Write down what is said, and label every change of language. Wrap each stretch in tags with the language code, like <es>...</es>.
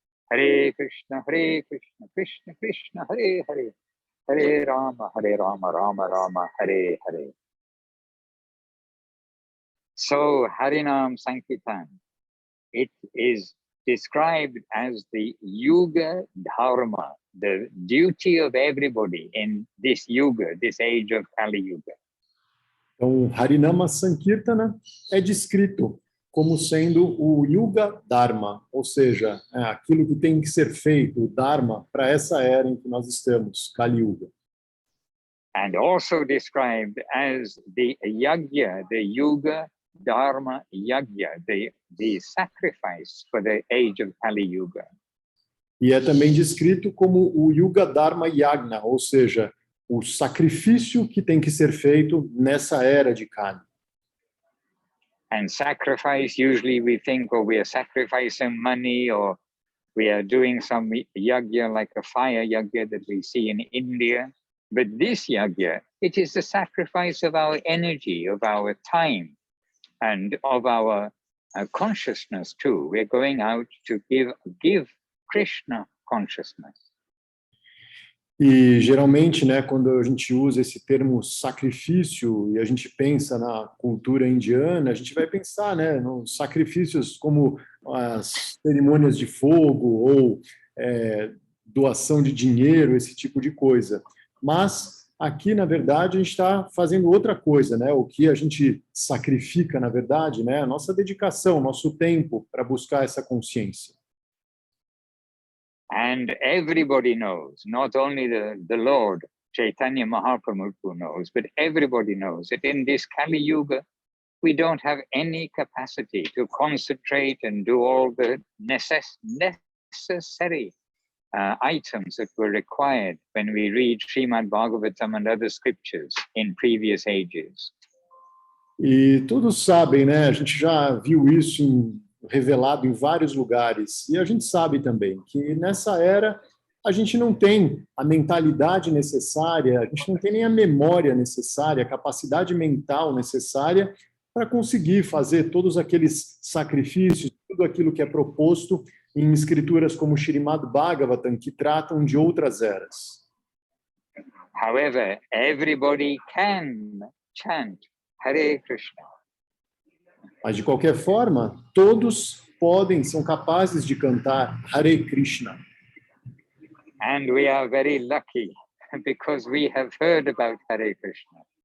<sa>Hare Krishna, Krishna Krishna, Hare Hare, Hare Rama, Rama Rama, Hare Hare.</sa> <en>So Harinam Sankirtan, it is described as the Yuga Dharma, the duty of everybody in this Yuga, this age of Kali Yuga.</en> <pt>Então, Harinama Sankirtana é descrito como sendo o Yuga Dharma, ou seja, aquilo que tem que ser feito, o Dharma, para essa era em que nós estamos, Kali Yuga.</pt> <en>And also described as the Yagya, the Yuga Dharma Yagya, the sacrifice for the age of Kali Yuga.</en> <pt>E é também descrito como o Yuga Dharma Yagna, ou seja, o sacrifício que tem que ser feito nessa era de Kali.</pt> <en>And sacrifice, usually we think, we are sacrificing money or we are doing some yajna like a fire yajna that we see in India. But this yajna, it is the sacrifice of our energy, of our time, and of our consciousness too. We're going out to give Krishna consciousness.</en> <pt>E geralmente, né, quando a gente usa esse termo sacrifício e a gente pensa na cultura indiana, a gente vai pensar, né, nos sacrifícios como as cerimônias de fogo ou doação de dinheiro, esse tipo de coisa. Mas aqui, na verdade, a gente está fazendo outra coisa, né? O que a gente sacrifica, na verdade, né? A nossa dedicação, nosso tempo para buscar essa consciência.</pt> <en>And everybody knows, not only the Lord, Chaitanya Mahaprabhu knows, but everybody knows that in this Kali Yuga, we don't have any capacity to concentrate and do all the necessary items that were required when we read Srimad Bhagavatam and other scriptures in previous ages.</en> <pt>E todos sabem, né? A gente já viu isso revelado em vários lugares. E a gente sabe também que nessa era a gente não tem a mentalidade necessária, a gente não tem nem a memória necessária, a capacidade mental necessária para conseguir fazer todos aqueles sacrifícios, tudo aquilo que é proposto em escrituras como Srimad Bhagavatam, que tratam de outras eras.</pt> <en>However, everybody can chant Hare Krishna.</en> <pt>Mas, de qualquer forma, todos são capazes de cantar Hare Krishna.</pt> <en>And we are very lucky because we have heard about Hare Krishna.</en>